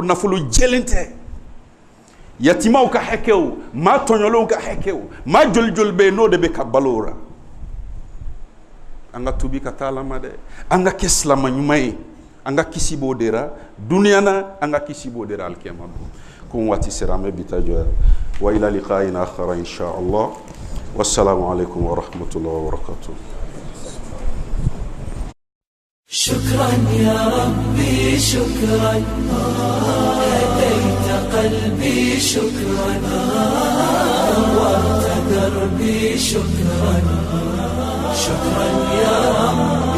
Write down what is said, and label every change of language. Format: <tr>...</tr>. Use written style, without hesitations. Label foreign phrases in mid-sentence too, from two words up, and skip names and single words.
<bm>nafolo jɛlen tɛ yatimaw ka hakɛw maa tɔɲɔlenw ka hakɛw maa joli joli bɛ yen n'o de bɛ ka balo o la an ka tubi ka taa Ala ma dɛ an ka kɛ silama ɲuman ye an ka kisi b'o de la duniya na an ka kisi b'o de la alikiyama don ko waati sera an bɛ bi ta jɔ</bm> <ar>وإلى لقاء آخر إن شاء الله والسلام عليكم ورحمة الله وبركاته. شكرا يا ربي شكرا هديت قلبي شكرا نورت دربي شكرا شكرا يا رب</ar>